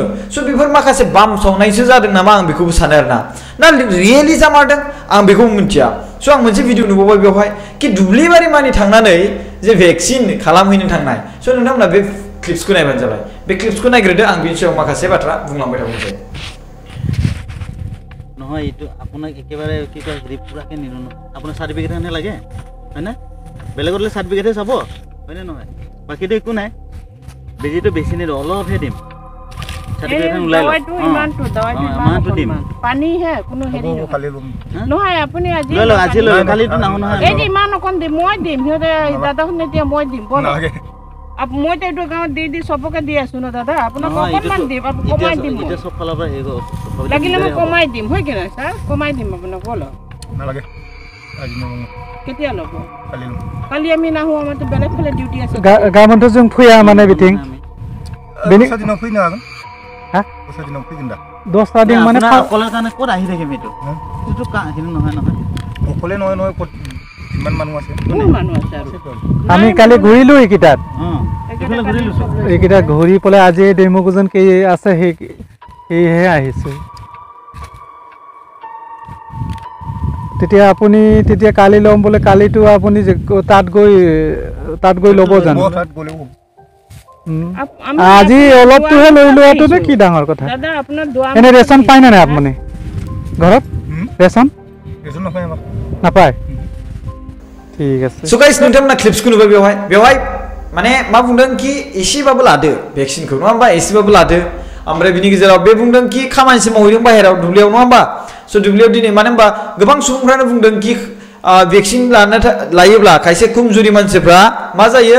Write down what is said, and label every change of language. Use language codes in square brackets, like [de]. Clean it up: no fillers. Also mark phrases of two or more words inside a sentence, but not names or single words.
[brx] स' बेफोर माखासे बामसावनायसो जादों नामा आं बेखौबो सानो आरोना। ना रियेलि जामारदों आं बेखौ मिथिया। स' आं मोनसे भिडिअ नुबावबाय बेवहाय कि दुब्लिबारि मानि थांनानै जे भेक्सिन खालामहैनो थांनाय। स' नोंथांमोना बे क्लिप्सखौ नायबानो जाबाय। बे क्लिप्सखौ नायग्रोदो, आं बिनि सायाव माखासे बाथ्रा बुंलांबाय थागोनसै। [as] নহয় এইটো আপোনাক একেবাৰে কি কয় হেৰি পুৰাকৈ নিনো ন, আপোনাৰ চাৰ্টিফিকেটহে লাগে হয়নে? বেলেগতলৈ চাৰ্টিফিকেটহে চাব হয়নে নহয়? বাকীটো একো নাই। বেজিটো বেছি নিদিওঁ, অলপহে দিম। চাৰ্টিফিকেটখন ওলাই লওক। ইমানটো দিম। পানীহে কোনো হেৰি নহয়। আপুনি আজি লৈ লওক, আজি লৈ লওক, কালিটো নাহো নহয়। এই ইমান অকণ দিম, মই দিম। সিহঁতে দাদাখন এতিয়া মই দিম। মইতো এইটো গাঁৱত দি চবকে দি আছো ন দাদা। আপোনাক অকণমান দিম, কমাই দিম। এতিয়া চব ফালৰ পৰা হেৰি লাগিলে মই কমাই দিম, হয় কি নহয় ছাৰ? কমাই দিম আপোনাক। বলক নালাগে, কেতিয়া ল'ব? কালি আমি নাহো, আমাৰতো বেলেগ ফালে ডিউটি আছে। [brx] गाबोनथ' जों फैया माने बिथिं बेनि दिनाव फैनो हागोन। हा दस्रा दिनाव फैगोन दा? दस्रा दिन माने [as] অকলেৰ কাৰণে ক'ত আহি থাকিম? এইটো এইটো হেৰি নহয় নহয়, অকলে নহয় নহয়, ক'ত কিমান মানুহ আছে? মানুহ আছে আৰু আমি কালি ঘূৰিলো এইকেইটাত। এইফালে ঘূৰি লৈছো, এইকেইটা ঘূৰি পেলাই আজি ডেমোকোজন কি আছে সেইহে আহিছো। তেতিয়া আপুনি তেতিয়া কালি ল'ম বোলে, কালিতো আপুনি তাত গৈ ল'ব জানো? আজি অলপটোহে লৈ লোৱাটো নে কি ডাঙৰ কথা? এনে ৰেচন পায় নে নাই আপুনি ঘৰত? ৰেচন নাপায়? ঠিক আছে। [en] so guys, [brx] नोंथांमोना क्लिप्सखौ नुबाय बेवहाय माने मा बुंदों कि एसेबाबो लादो भेक्सिनखौ, नङा होमबा? एसेबाबो लादो। ओमफ्राय बिनि गेजेराव बे बुंदों कि खामानिसो मावहैदों बाहेरायाव दुब्लियाव, नङा होमबा? स' दुब्लियाव दिनै मानो होमबा गोबां सुबुंफ्रानो बुंदों कि भेक्सिन लायोब्ला खायसे खमजुरि मानसिफ्रा मा जायो?